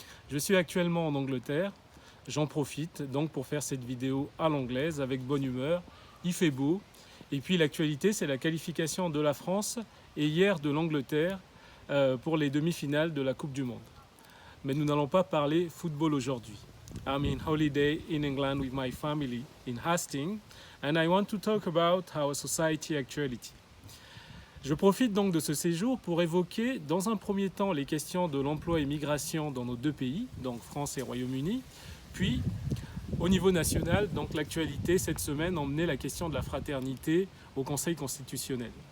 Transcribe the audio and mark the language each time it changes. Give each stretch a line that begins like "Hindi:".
French: Je suis actuellement en Angleterre, j'en profite donc pour faire cette vidéo à l'anglaise avec bonne humeur, il fait beau et puis l'actualité c'est la qualification de la France et hier de l'Angleterre pour les demi-finales de la Coupe du Monde. Mais nous n'allons pas parler football aujourd'hui.
English: I'm in holiday in England with my family in Hastings and I want to talk about our society actuality.
French: Je profite donc de ce séjour pour évoquer dans un premier temps les questions de l'emploi et migration dans nos deux pays, donc France et Royaume-Uni, puis au niveau national, donc l'actualité cette semaine emmenait la question de la fraternité au Conseil constitutionnel.